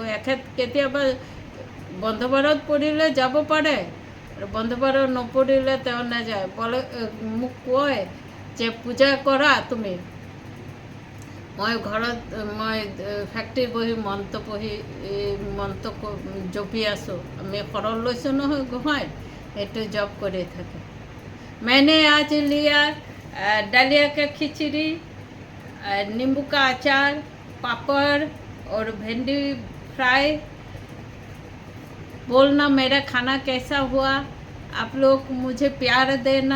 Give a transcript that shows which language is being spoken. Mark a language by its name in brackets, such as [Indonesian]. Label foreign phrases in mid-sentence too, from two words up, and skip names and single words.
[Assamese] এখেত কেতিয়াবা বন্ধ বাৰত পৰিলে যাব পাৰে, আৰু বন্ধ বাৰত নপৰিলে তেওঁ নাযায়। মোক কয় যে পূজা কৰা তুমি, মই ঘৰত ফেক্টৰীত বহি মন্ত্ৰ জপি আছোঁ। আমি শৰণ লৈছোঁ নহয় গোসাঁই, সেইটো জপ কৰি থাকে। [Hindi] मैंने आज लिया दलिया का खिचड़ी, नींबू का अचार, पापड़ और भिंडी फ्राई। बोलना मेरा खाना कैसा हुआ, आप लोग मुझे प्यार देना।